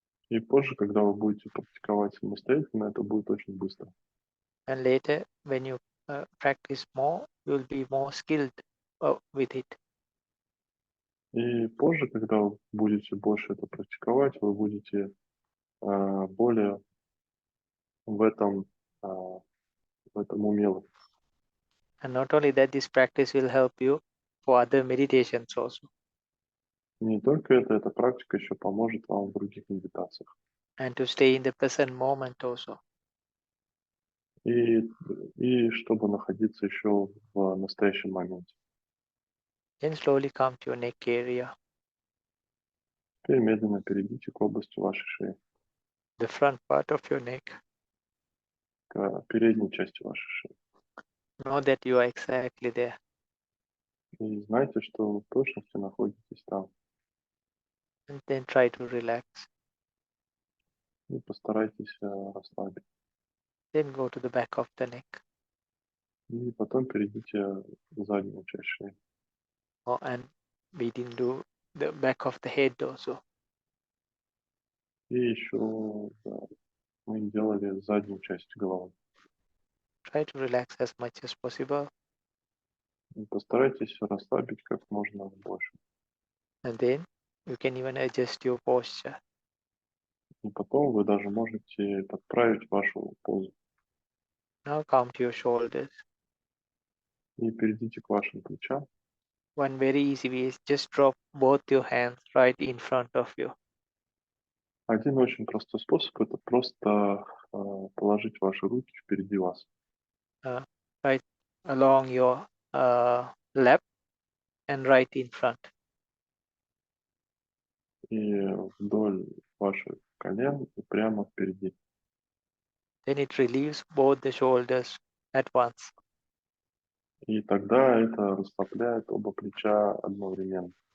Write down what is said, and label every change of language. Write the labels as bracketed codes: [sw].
[ru] И позже, когда вы будете практиковать самостоятельно, это будет очень быстро. [en] And later when you practice more, you will be more skilled with it. [ru] И позже, когда вы будете больше это практиковать, вы будете более в этом, в этом умелы. [en] And not only that, this practice will help you for other meditations also, [ru] Не только это, эта практика еще поможет вам в других медитациях. [en] and to stay in the present moment also. [ru] И чтобы находиться еще в настоящем моменте. [en] Then slowly come to your neck area, [ru] Теперь медленно перейдите к области вашей шеи, [en] the front part of your neck. [ru] к передней части вашей шеи. [en] Know that you are exactly there. [ru] И знайте, что вы в точности находитесь там. [en] And then try to relax. [ru] И постарайтесь расслабить. [en] Then go to the back of the neck. [ru] И потом перейдите в заднюю часть шеи. [en] And we didn't do the back of the head also. [ru] И еще мы делали заднюю часть головы. [en] Try to relax as much as possible. [ru] И постарайтесь расслабить как можно больше. [en] And then you can even adjust your posture. [ru] И потом вы даже можете подправить вашу позу. [en] Now come to your shoulders. [ru] И перейдите к вашим плечам. [en] One very easy way is just drop both your hands right in front of you. [ru] Один очень простой способ – это просто положить ваши руки впереди вас. [en] Right along your lap and right in front. [ru] И вдоль ваших колен и прямо впереди. [en] Then it relieves both the shoulders at once. [ru] И тогда это расслабляет оба плеча одновременно.